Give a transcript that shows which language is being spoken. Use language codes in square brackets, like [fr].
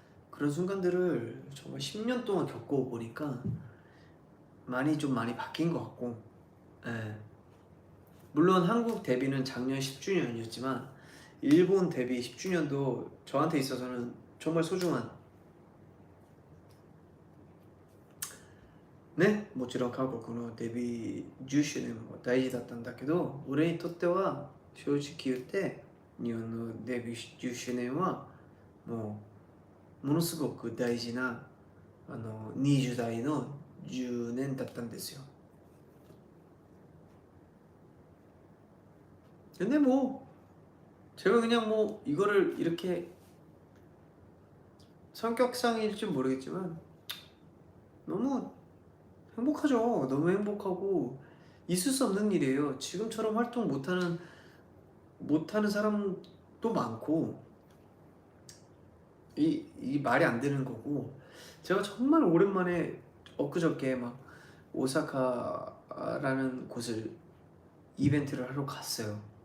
[ko] 그런 순간들을 정말 10년 동안 겪어보니까 많이 바뀐 것 같고, 예. 물론 한국 데뷔는 작년 10주년이었지만 일본 데뷔 10주년도 저한테 있어서는 정말 소중한, [ja] ね、もちろん韓国のデビュー10周年も大事だったんだけど、俺にとっては正直言って日本のデビュー10周年はもうものすごく大事な20代の10年だったんですよ。 [ko] 근데 뭐 제가 그냥 뭐 이거를 이렇게 성격상일지 모르겠지만 너무 행복하죠. 너무 행복하고 있을 수 없는 일이에요. 지금처럼 활동 못하는 사람도 많고 이 말이 안 되는 거고, 제가 정말 오랜만에 엊그저께 막 오사카라는 곳을 이벤트를 하러 갔어요.